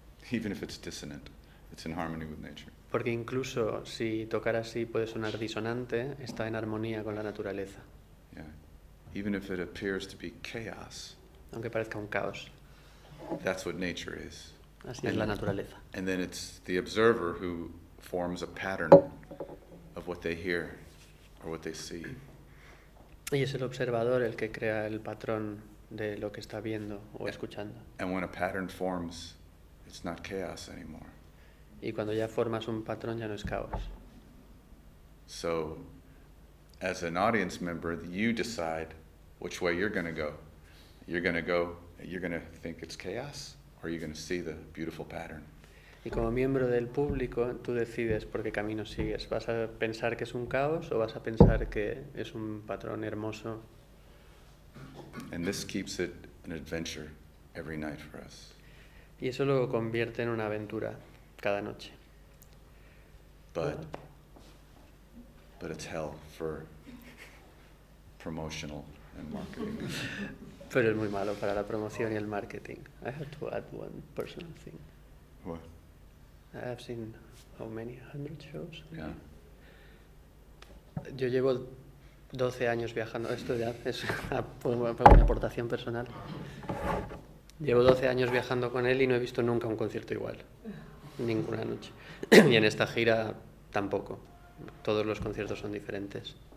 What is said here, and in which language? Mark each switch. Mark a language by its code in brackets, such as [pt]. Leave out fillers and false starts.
[en] Even if it's dissonant, it's in harmony with nature. [es] Porque incluso si tocar así puede sonar disonante, está en armonía con la naturaleza. [en] Yeah. Even if it appears to be chaos, [es] Aunque parezca un caos. [en] that's what nature is. [es] Así es la naturaleza. [en] And then it's the observer who forms a pattern of what they hear or what they see. [es] Y es el observador el que crea el patrón de lo que está viendo o escuchando. [en] And when a pattern forms, it's not chaos anymore. [es] Y cuando ya formas un patrón ya no es caos. [en] So, as an audience member, you decide which way you're going to go. You're going to think it's chaos, or you're going to see the beautiful pattern. [es] Y como miembro del público, tú decides por qué camino sigues. ¿Vas a pensar que es un caos o vas a pensar que es un patrón hermoso? [en] And this keeps it an adventure every night for us. [es] Y eso lo convierte en una aventura cada noche. [en] But it's hell for promotional and marketing. [es] Pero es muy malo para la promoción y el marketing. [en] I have to add one personal thing. What? I have seen how many 100 shows. Yeah. [es] Yo llevo 12 años viajando. Esto ya es una aportación personal. Llevo 12 años viajando con él y no he visto nunca un concierto igual. Ninguna noche. Y en esta gira tampoco. Todos los conciertos son diferentes.